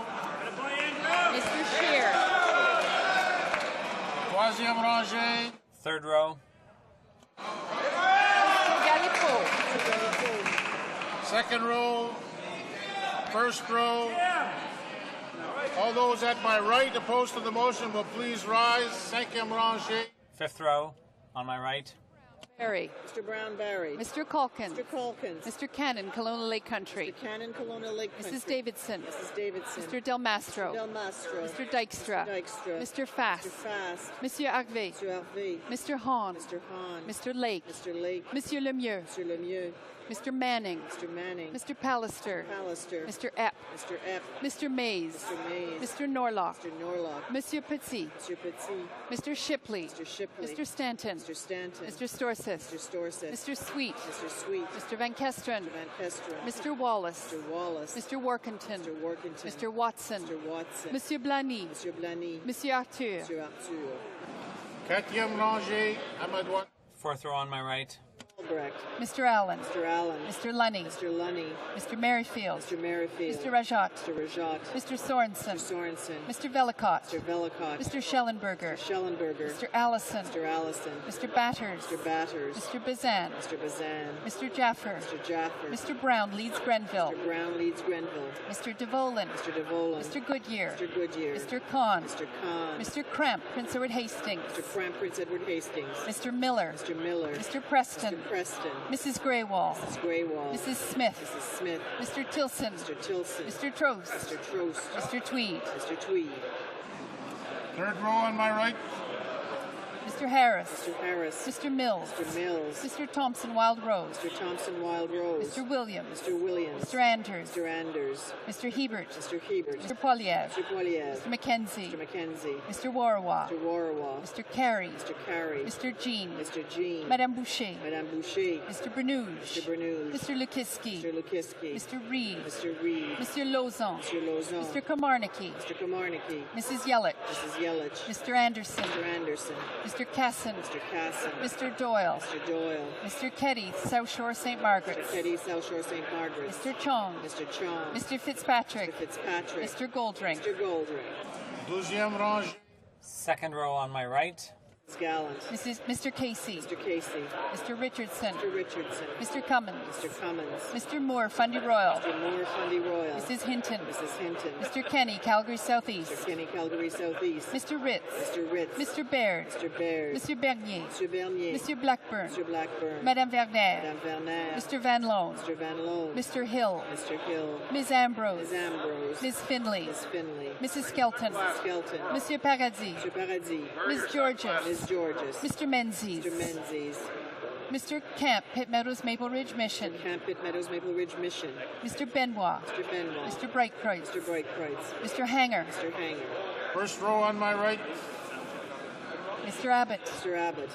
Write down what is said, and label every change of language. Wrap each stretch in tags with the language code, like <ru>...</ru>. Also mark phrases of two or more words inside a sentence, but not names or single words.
<en>Mr. Scheer.</en> <fr>Troisième rangée.</fr> <en>Third row. Mr. Galipo. Second row. First row. All those at my right opposed to the motion will please rise.</en> <fr>Cinquième rangée.</fr> <en>Fifth row on my right. Barry. Mr. Brown Barry. Mr. Culkin. Mr. Culkins. Mr. Cannon, Kelowna Lake Country. Mr. Cannon, Kelowna Lake Country. Mrs. Davidson. Mrs. Davidson. Mr. Del Mastro. Del Mastro. Mr. Dykstra. Mr. Dykstra. Mr. Fast. Mr. Fast.</en> <fr>Monsieur Harvey.</fr> <en>Mr. Harvey. Mr. Hahn. Mr. Hahn. Mr. Lake. Mr. Lake.</en> <fr>Monsieur Lemieux.</fr> <en>Mr. Lemieux. Mr. Manning. Mr. Manning. Mr. Pallister. Pallister. Mr. Epp. Mr. Epp. Mr. Mays. Mr. Mays. Mr. Norlock. Mr. Norlock.</en> <fr>Monsieur Petit.</fr> <en>Mr. Petit. Mr. Shipley. Mr. Shipley. Mr. Stanton. Mr. Stanton. Mr. Storseth. Mr. Storseth. Mr. Sweet. Mr. Sweet. Mr. Van Kesteren. Mr. Van Kesteren. Mr. Wallace. Mr. Wallace. Mr. Workington. Mr. Workington. Mr. Watson. Mr. Watson.</en> <fr>Monsieur Blany. Monsieur Blany. Monsieur Arthur. Monsieur Arthur. Quatrième rangée à ma droite.</fr> <en>Fourth row on my right. Albrecht. Mr. Allen. Mr. Allen. Mr. Lunny. Mr. Lunny. Mr. Merrifield. Mr. Merrifield. Mr. Rajat. Mr. Rajat. Mr. Sorensen. Mr. Sorensen. Mr. Velicott. Mr. Velicott. Mr. Schellenberger. Mr. Schellenberger. Mr. Allison. Mr. Allison. Mr. Batters. Mr. Batters. Mr. Bazan. Mr. Bazan. Mr. Jaffer. Mr. Jaffer. Mr. Brown leads Grenville. Mr. Brown leads Grenville. Mr. DeVolin. Mr. DeVolin. Mr. Goodyear. Mr. Goodyear. Mr. Kahn. Mr. Kahn. Mr. Cramp, Prince Edward Hastings. Mr. Cramp, Prince Edward Hastings. Mr. Miller. Mr. Miller. Mr. Preston. Mr. Preston. Mrs. Graywall. Mrs. Graywall. Mrs. Smith. Mrs. Smith. Mr. Tilson. Mr. Tilson. Mr. Trost. Mr. Trost. Mr. Tweed. Mr. Tweed. Third row on my right. Mr. Harris. Mr. Harris. Mr. Mills. Mr. Mills. Mr. Thompson, Wild Rose. Mr. Thompson, Wild Rose. Mr. Williams. Mr. Williams. Mr. Anders. Mr. Anders. Mr. Hebert. Mr. Hebert. Mr. Poiliev. Mr. Poiliev. Mr. McKenzie. Mr. McKenzie. Mr. Warawa. Mr. Warawa. Mr. Carey. Mr. Carey. Mr. Jean. Mr. Jean.</en> <fr>Madame Boucher. Madame Boucher.</fr> <en>Mr. Bernouge. Mr. Bernouge. Mr. Lukiski. Mr. Lukiski. Mr. Reed. Mr. Reed. Mr. Lozon. Mr. Lozon. Mr. Komarnicki. Mr. Komarnicki. Mrs. Yelich. Mrs. Yelich. Mr. Anderson. Mr. Anderson. Mr. Casson. Mr. Casson. Mr. Doyle. Mr. Doyle. Mr. Keddy, South Shore St. Margaret's. Mr. Keddy, South Shore St. Margaret's. Mr. Chong. Mr. Chong. Mr. Fitzpatrick. Mr. Fitzpatrick. Mr. Goldring. Mr. Goldring.</en> <fr>Deuxième rangée.</fr> <en>Second row on my right. Ms. Gallant. Mr. Casey. Mr. Casey. Mr. Richardson. Mr. Richardson. Mr. Cummins. Mr. Cummins. Mr. Moore, Fundy Royal. Mr. Moore, Fundy Royal. Mrs. Hinton. Mrs. Hinton. Mr. Kenny, Calgary Southeast. Mr. Kenny, Calgary Southeast. Mr. Ritz. Mr. Ritz. Mr. Baird. Mr. Baird. Mr. Bernier. Mr. Bernier.</en> <fr>Monsieur Blackburn.</fr> <en>Mr. Blackburn.</en> <fr>Madame Verner. Madame Verner.</fr> <en>Mr. Van Loan. Mr. Van Loan. Mr. Hill. Mr. Hill. Ms. Ambrose. Ms. Ambrose. Ms. Finley. Ms. Finley. Mrs. Skelton. Mrs. Skelton.</en> <fr>Monsieur Paradis.</fr> <en>Mr. Paradis. Ms. Georges. Ms. Georges. Mr. Menzies. Mr. Menzies. Mr. Camp, Pitt Meadows, Maple Ridge Mission. Camp Pitt Meadows, Maple Ridge Mission. Mr. Benoit. Mr. Benoit. Mr. Breitkreutz. Mr. Breitkreutz. Mr. Hanger. Mr. Hanger. First row on my right. Mr. Abbott. Mr. Abbott.</en>